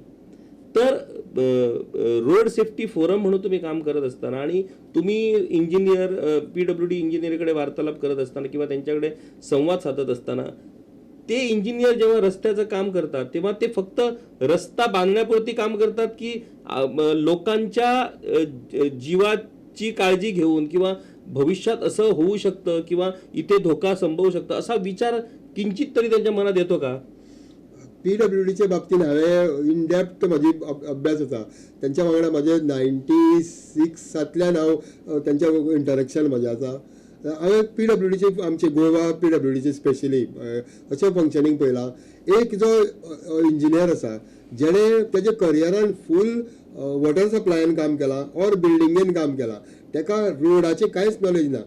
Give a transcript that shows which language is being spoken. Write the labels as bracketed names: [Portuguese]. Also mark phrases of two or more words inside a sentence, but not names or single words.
[Marathi] तर [English] road safety forum [Marathi] म्हणून तुम्ही काम करत असताना आणि तुम्ही इंजिनियर PWD इंजिनिअरकडे वार्तालाप करत असताना किंवा त्यांच्याकडे संवाद साधत असताना ते इंजिनियर जेव्हा रस्त्याचं काम करतात तेव्हा ते फक्त रस्ता बांधण्यापुरती काम करतात की लोकांच्या जीवाची काळजी घेऊन किंवा भविष्यात असं होऊ शकतं किंवा इथे धोका संभवू शकतं असा विचार किंचित तरी त्यांच्या मनात येतो का? [Konkani] PWDच्या बाबतीत हांवें [English] in depth [Konkani] म्हाजी अभ्यास आसा. त्यांच्या वांगडा म्हाजे 96 हांव त्यांच्या इंटरेक्शन म्हाजें आसा. हांवें PWDचे आमचे गोवा PWDचे स्पेशली अशें फंक्शनींग पळयलां. एक जो इंजिनियर आसा जेणे तेजे करियरान फूल वॉटर सप्लायन काम केलां ऑर बिल्डिंगेन काम केलां, ताका रोडाचें कांयच नॉलेज ना.